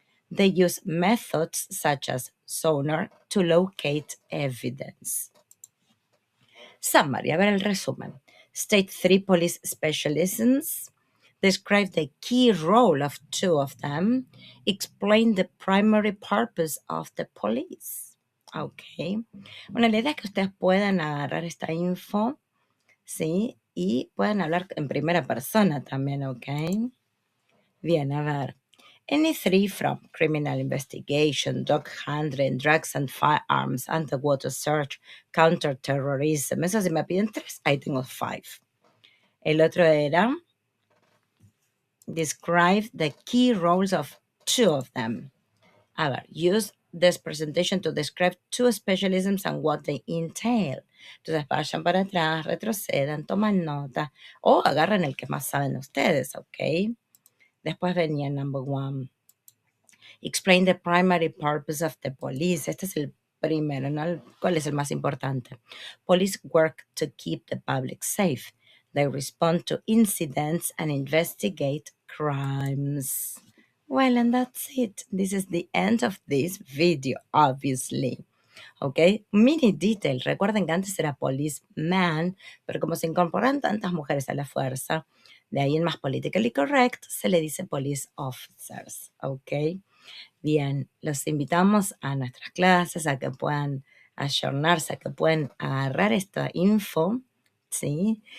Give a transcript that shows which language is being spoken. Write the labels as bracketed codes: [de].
[en] They use methods such as sonar to locate evidence. Summary, [es] a ver el resumen. [en] State 3 police specialisms. Describe the key role of 2 of them. Explain the primary purpose of the police. Ok. [es] Bueno, la idea es que ustedes puedan agarrar esta info, ¿sí? Y puedan hablar en primera persona también, ¿ok? Bien, a ver. [en] Any 3 from criminal investigation, dog handling, drugs and firearms, underwater search, counterterrorism. [es] Eso si me piden 3, ahí tengo 5. El otro era [en] describe the key roles of 2 of them. [es] A ver, [en] use this presentation to describe 2 specialisms and what they entail. [es] Entonces vayan para atrás, retrocedan, toman nota o agarren el que más saben ustedes, ¿ok? Después venía [en] number 1. Explain the primary purpose of the police. [es] Este es el primero, ¿no? ¿Cuál es el más importante? [en] Police work to keep the public safe. They respond to incidents and investigate crimes. Well, and that's it. This is the end of this video, obviously. ¿Ok? Mini detail. [es] Recuerden que antes era policeman, pero como se incorporan tantas mujeres a la fuerza, de ahí en más [en] politically correct, [es] se le dice police officers. ¿Ok? Bien, los invitamos a nuestras clases, a que puedan ayornarse, a que puedan agarrar esta info, ¿sí?